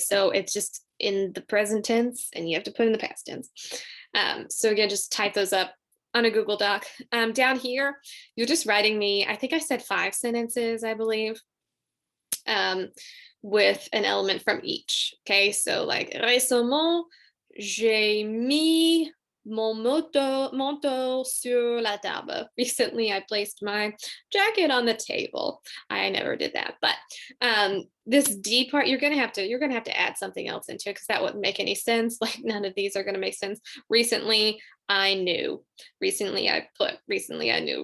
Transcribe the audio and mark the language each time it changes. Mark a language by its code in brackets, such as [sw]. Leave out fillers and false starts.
[en] So it's just in the present tense, and you have to put in the past tense. So again, just type those up on a Google Doc. Down here, you're just writing me, I think I said 5 sentences, I believe, with an element from each. Okay, so like, [fr] récemment, j'ai mis mon manteau sur la table. [en] Recently, I placed my jacket on the table. I never did that, but this D part, you're gonna have to add something else into it, because that wouldn't make any sense. Like, none of these are gonna make sense. Recently, I knew. Recently, I put. Recently, I knew.